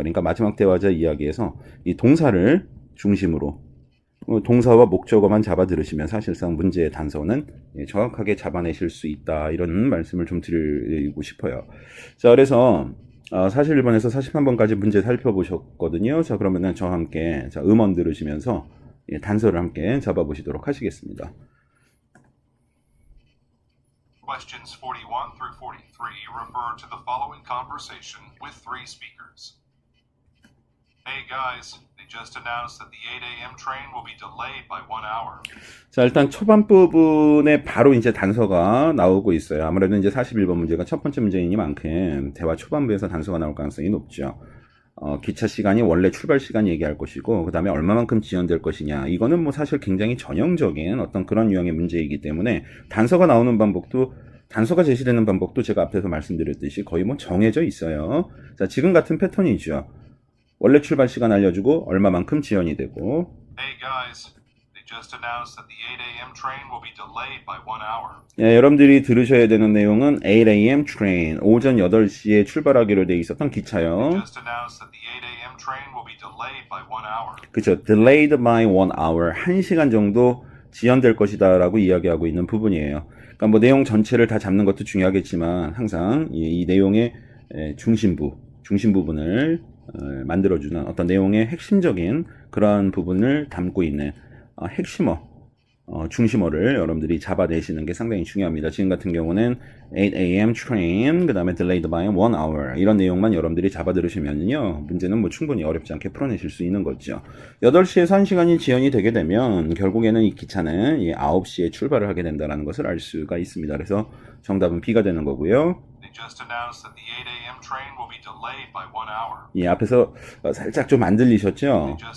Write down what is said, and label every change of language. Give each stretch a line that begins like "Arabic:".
Korean: 그러니까 마지막 대화자 이야기에서 이 동사를 중심으로 동사와 목적어만 잡아 들으시면 사실상 문제의 단서는 정확하게 잡아내실 수 있다. 이런 말씀을 좀 드리고 싶어요. 자, 그래서 41번에서 43번까지 문제 살펴보셨거든요. 자, 그러면은 저와 함께 음원 들으시면서 단서를 함께 잡아보시도록 하시겠습니다.
English: Questions 41 through 43 refer to the following conversation with three speakers. Hey guys, they just announced that the 8 a.m. train will be delayed by 1 hour.
Korean: 자, 일단 초반 부분에 바로 이제 단서가 나오고 있어요. 아무래도 이제 41번 문제가 첫 번째 문제이니만큼 대화 초반부에서 단서가 나올 가능성이 높죠. 기차 시간이 원래 출발 시간 얘기할 것이고, 그 다음에 얼마만큼 지연될 것이냐. 이거는 뭐 사실 굉장히 전형적인 어떤 그런 유형의 문제이기 때문에 단서가 나오는 방법도, 단서가 제시되는 방법도 제가 앞에서 말씀드렸듯이 거의 뭐 정해져 있어요. 자, 지금 같은 패턴이죠. 원래 출발 시간 알려주고, 얼마만큼 지연이 되고.
English: Hey guys, they just announced that the 8 a.m. train will be delayed by 1 hour.
Korean: 여러분들이 들으셔야 되는 내용은
English: 8 a.m. train,
Korean: 오전 8시에 출발하기로 돼 있었던 기차요.
English: Just announced that the 8 a.m. train will be delayed by 1 hour.
Korean: 그렇죠.
English: delayed by 1 hour,
Korean: 1시간 정도 지연될 것이다 라고 이야기하고 있는 부분이에요. 그러니까 뭐 내용 전체를 다 잡는 것도 중요하겠지만 항상 이 내용의 중심 부분을 만들어주는 어떤 내용의 핵심적인 그러한 부분을 담고 있는 핵심어, 중심어를 여러분들이 잡아내시는 게 상당히 중요합니다. 지금 같은 경우는
English: 8 a.m. train,
Korean: 그 다음에
English: delayed by 1 hour
Korean: 이런 내용만 여러분들이 잡아 들으시면요 문제는 뭐 충분히 어렵지 않게 풀어내실 수 있는 거죠. 8시에서 1시간이 지연이 되게 되면 결국에는 이 기차는 9시에 출발을 하게 된다는 것을 알 수가 있습니다. 그래서 정답은 B가 되는 거고요.
English: They just announced that the 8 a.m. train will be delayed by 1 hour.
Korean: 앞에서 살짝 좀 안 들리셨죠?